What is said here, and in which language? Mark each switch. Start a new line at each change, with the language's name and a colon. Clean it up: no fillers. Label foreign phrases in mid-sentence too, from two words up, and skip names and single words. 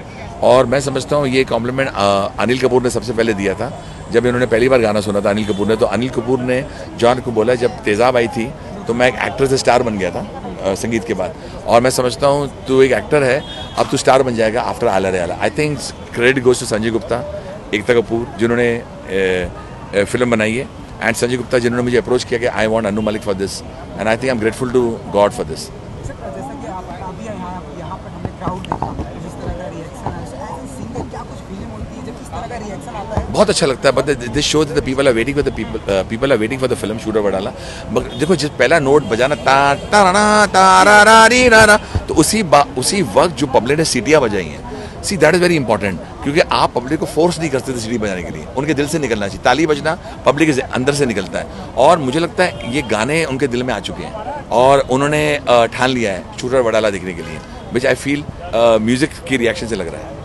Hindi: और मैं समझता हूँ ये कॉम्प्लीमेंट अनिल कपूर ने सबसे पहले दिया था, जब इन्होंने पहली बार गाना सुना था अनिल कपूर ने, तो अनिल कपूर ने जॉन को बोला, जब तेज़ाब आई थी तो मैं एक एक्टर से स्टार बन गया था संगीत के बाद, और मैं समझता हूँ तू एक एक्टर है, अब तू स्टार बन जाएगा आफ्टर आला रे आला।
English: I think credit goes to Sanjay Gupta, Ekta Kapoor
Hindi: जिन्होंने फिल्म बनाई है,
English: and Sanjay Gupta
Hindi: जिन्होंने मुझे अप्रोच किया कि
English: I want Anu Malik for this, and I think I am grateful to God for this.
Hindi: बहुत अच्छा लगता है,
English: But this show the people are waiting for the people are waiting for the film Shooter Wadala.
Hindi: देखो जिस पहला नोट बजाना ता ता रा ता रा रा री रा रा, तो उसी वक्त जो पब्लिक ने सीटियाँ बजाई हैं,
English: see that is very important,
Hindi: क्योंकि आप पब्लिक को फोर्स नहीं करते थे सीटी बजाने के लिए, उनके दिल से निकलना चाहिए। ताली बजना पब्लिक के अंदर से निकलता है, और मुझे लगता है ये गाने उनके दिल में आ चुके हैं, और उन्होंने ठान लिया है शूटर वडाला देखने के लिए,
English: which I feel
Hindi: म्यूजिक की रिएक्शन से लग रहा है।